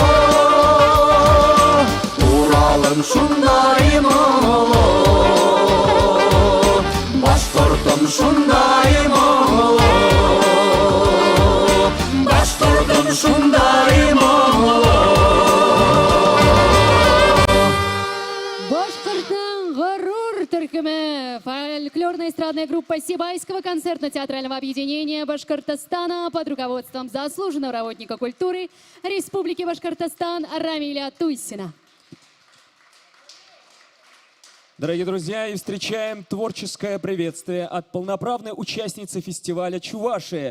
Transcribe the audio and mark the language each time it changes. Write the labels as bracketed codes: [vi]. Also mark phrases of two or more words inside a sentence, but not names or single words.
[ba] Уралым шундай моңлы, башкортым шундай моңлы. Башкортым шундай моңлы. [ru] Башкортның ғұрур түркімі фольклорная эстрадная группа Сибайского концертно-театрального объединения Башкортостана под руководством заслуженного работника культуры Республики Башкортостан Рамиля Туйсина. Дорогие друзья, и встречаем творческое приветствие от полноправной участницы фестиваля «Чувашия».